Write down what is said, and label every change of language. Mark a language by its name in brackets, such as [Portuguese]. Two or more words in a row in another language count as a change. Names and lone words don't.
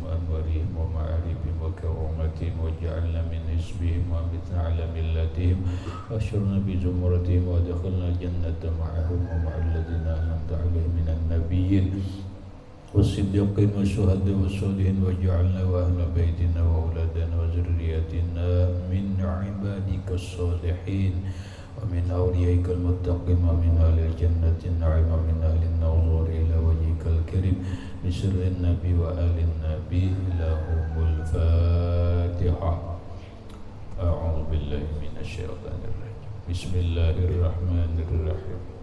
[Arabic] وأنوارهم ومعارفهم وكراماتهم واجعلنا من حزبهم وأمتنا على ملتهم واحشرنا بزمرتهم وأدخلنا الجنة معهم ومع الذين أنعمت عليهم من النبيين والصديقين والشهداء والصالحين واجعلنا وأهل بيتنا وأولادنا وذرياتنا من عبادك الصالحين ومن أوليائك المتقين ومن أهل الجنة النعيم ومن أهل النظور إلى وجهك الكريم بسر النبي وآل النبي لهم الفاتحة أعوذ بالله من الشيطان الرجيم بسم الله الرحمن الرحيم